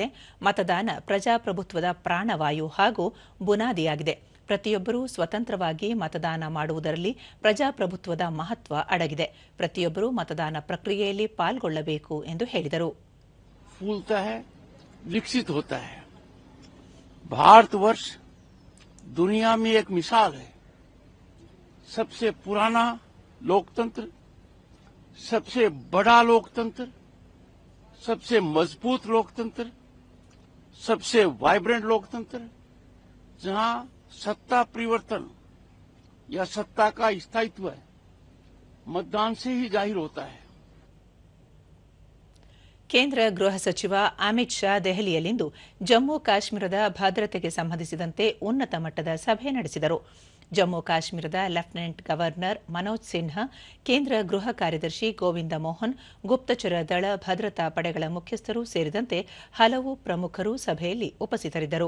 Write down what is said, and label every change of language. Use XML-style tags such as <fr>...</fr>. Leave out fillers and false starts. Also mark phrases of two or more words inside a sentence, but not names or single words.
<kn>ಮತದಾನ ಪ್ರಜಾಪ್ರಭುತ್ವದ ಪ್ರಾಣವಾಯು ಹಾಗೂ ಬುನಾದಿಯಾಗಿದೆ. ಪ್ರತಿಯೊಬ್ಬರೂ ಸ್ವತಂತ್ರವಾಗಿ ಮತದಾನ ಮಾಡುವುದರಲ್ಲಿ ಪ್ರಜಾಪ್ರಭುತ್ವದ ಮಹತ್ವ ಅಡಗಿದೆ. ಪ್ರತಿಯೊಬ್ಬರೂ ಮತದಾನ ಪ್ರಕ್ರಿಯೆಯಲ್ಲಿ ಪಾಲ್ಗೊಳ್ಳಬೇಕು ಎಂದು ಹೇಳಿದರು.</kn> <hi>फूलता है, विकसित होता है. भारतवर्ष दुनिया में एक मिसाल है. सबसे पुराना लोकतंत्र, सबसे बड़ा लोकतंत्र, सबसे मजबूत लोकतंत्र, सबसे वाइब्रेंट लोकतंत्र, जहां सत्ता परिवर्तन या सत्ता का स्थायित्व मतदान से ही जाहिर होता है.</hi> <kn>ಕೇಂದ್ರ ಗೃಹ ಸಚಿವ ಅಮಿತ್ ಶಾ ದೆಹಲಿಯಲ್ಲಿಂದು ಜಮ್ಮು ಕಾಶ್ಮೀರದ ಭದ್ರತೆಗೆ ಸಂಬಂಧಿಸಿದಂತೆ ಉನ್ನತ ಮಟ್ಟದ ಸಭೆ ನಡೆಸಿದರು. ಜಮ್ಮು ಕಾಶ್ಮೀರದ ಲೆಫ್ಟಿನೆಂಟ್ ಗವರ್ನರ್ ಮನೋಜ್ ಸಿನ್ಹಾ, ಕೇಂದ್ರ ಗೃಹ ಕಾರ್ಯದರ್ಶಿ ಗೋವಿಂದ ಮೋಹನ್, ಗುಪ್ತಚರ ದಳ ಭದ್ರತಾ ಪಡೆಗಳ ಮುಖ್ಯಸ್ಥರು ಸೇರಿದಂತೆ ಹಲವು ಪ್ರಮುಖರು ಸಭೆಯಲ್ಲಿ ಉಪಸ್ಥಿತರಿದ್ದರು.</kn>